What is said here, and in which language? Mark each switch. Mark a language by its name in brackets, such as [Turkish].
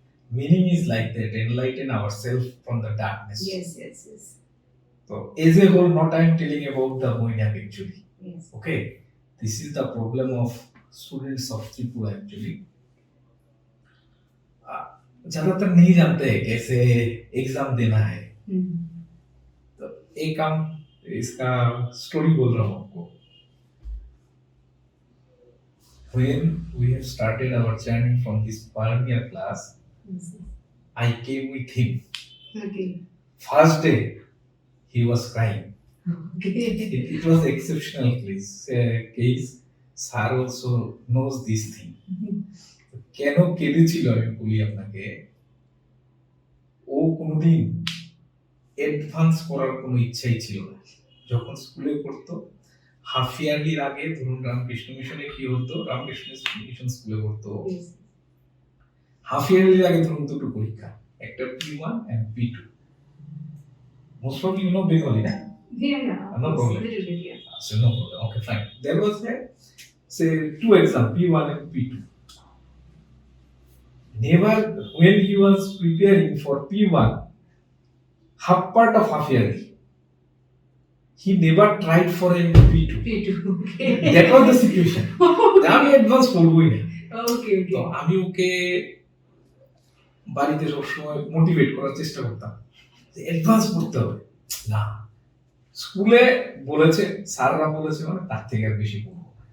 [English] Meaning is like that, enlighten ourselves from the darkness. Yes. So as a whole, not I am telling about the Moinak actually. Yes. Okay, this is the problem of students of Tripura actually. [Hindi] ज़्यादातर नहीं जानते हैं कैसे exam देना है। तो एक काम इसका स्टोरी बोल रहा हूँ आपको। [English] When we have started our journey from this pioneer class, I came with him. Okay. First day, he was crying. Okay. It was exceptional case. Sir also knows this thing. [Bangla] কেন কেঁদেছিল আমি বলি আপনাকে। ও কোনোদিন advance করার কোনো ইচ্ছাই ছিল না। যখন স্কুলে পড়তো হাফ ইয়ারলির আগে, ধরুন রামকৃষ্ণ মিশনে কি হতো, রামকৃষ্ণ মিশন স্কুলে পড়তো, হাফ ইয়ারলির আগে ধরুন দুটো পরীক্ষা, একটা P1 and P2. [English] Most of you know Bengali, na? Yeah. No problem. Yeah. So no problem. Okay, fine. There was say 2 exams, P1 and P2. Never, when he was preparing for P1, half part of half yearly, he never tried for a P2. Okay. That was the situation. [Bangla] আমি advance করবই না। [English] Okay. [Bangla] তো আমি ওকে বাড়িতে সবসময় motivate করার চেষ্টা করতাম যে অ্যাডভান্স পড়তে হবে না। স্কুলে বলেছে, স্যাররা বলেছে মানে তার থেকে আর বেশি পড়বো।